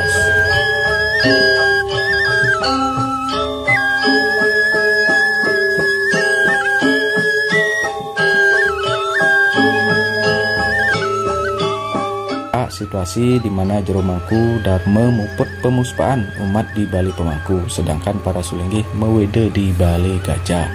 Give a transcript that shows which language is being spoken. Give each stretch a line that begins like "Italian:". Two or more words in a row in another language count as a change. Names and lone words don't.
Indonesian: Situasi di mana Jero Mangku Dharma muput pemuspaan umat di Balai Pemangku, sedangkan para sulinggih mewede di Balai Gajah.